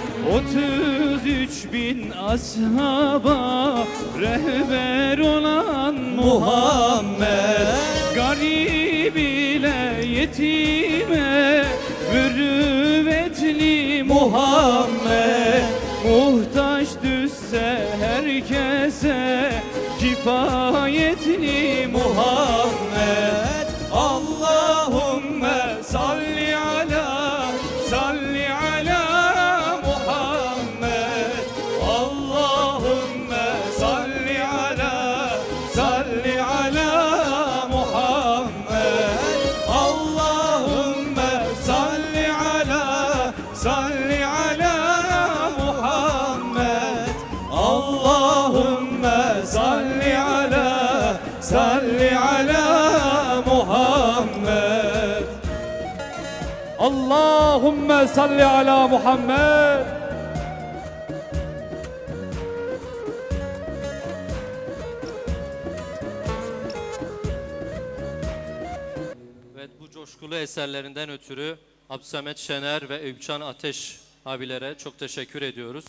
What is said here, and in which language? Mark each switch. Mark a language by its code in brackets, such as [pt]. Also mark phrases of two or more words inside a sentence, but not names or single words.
[tr] 33.000 ashaba rehber olan Muhammed, garip ile yetime mürüvvetli Muhammed, muhtaç düşse herkese kifayetli Muhammed. [ar] اللهم صل على محمد. اللهم صل على محمد. اللهم صل على محمد. اللهم صل على محمد. اللهم صل على محمد. [tr] Evet, bu coşkulu eserlerinden ötürü Abdülsamet Şener ve Eyüpcan Ateş abilere çok teşekkür ediyoruz.